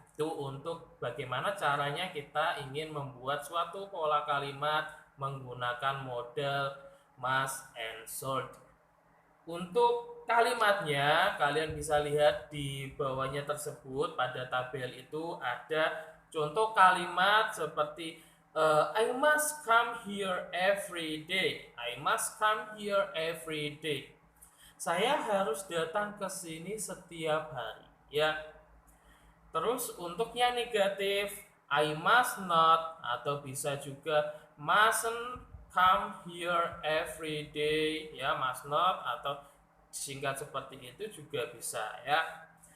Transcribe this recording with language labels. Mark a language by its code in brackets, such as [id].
[id] Itu untuk bagaimana caranya kita ingin membuat suatu pola kalimat menggunakan model must and should. Untuk kalimatnya kalian bisa lihat di bawahnya tersebut pada tabel itu ada contoh kalimat seperti [en] I must come here every day. I must come here every day. [id] Saya harus datang ke sini setiap hari ya. Terus untuk yang negatif, [en] I must not [id] atau bisa juga [en] mustn't come here every day [id] ya, must not atau singkat seperti itu juga bisa ya.